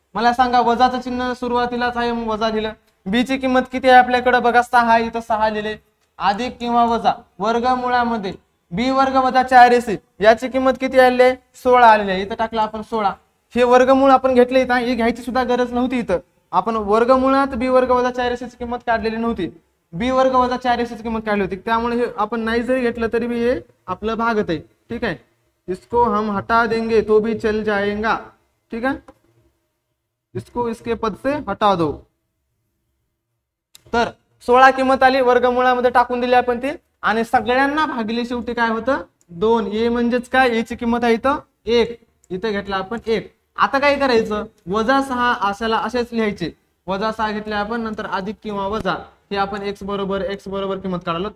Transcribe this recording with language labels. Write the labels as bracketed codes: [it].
[mr] मला सांगा, वजाचं चिन्ह सुरुवातीलाच आहे मग वजा लिहिलं। बी ची किंमत किती आहे आपल्याकडे बघा 6, इथं 6 लिहिले, अधिक किंवा वजा वर्गमुळामध्ये बी वर्ग वजा 4ac याची किंमत किती आली, 16 आलेली आहे, इथं टाकलं आपण 16। हे वर्गमूळ आपण घेतले, इथं हे घ्यायची सुद्धा गरज नव्हती, इथं आपण वर्गमूळात बी वर्ग वजा 4ac ची किंमत काढलेली नव्हती, बी वर्ग वजा 4ac ची किंमत काढली होती, त्यामुळे हे आपण नाही जरी घेतलं तरी भी हे आपलं भागत आहे, ठीक आहे। [hi] इसको हम हटा देंगे तो भी चल जाएगा, ठीक है, इसको इसके पद से हटा दो। [mr] तर 16 किंमत आली, वर्गमूळामध्ये टाकून दिली आपण ती, आणि सगळ्यांना भागिले शेवटी काय होतं 2, ए म्हणजेच काय, ए ची किंमत आहे इथं 1, इथं घेतला आपण 1। आता काय करायचं, वजा 6 असायला असेच लिहायचे, वजा 6 घेतले आपण, नंतर अधिक किंवा वजा हे आपण x बरोबर किंमत काढलो।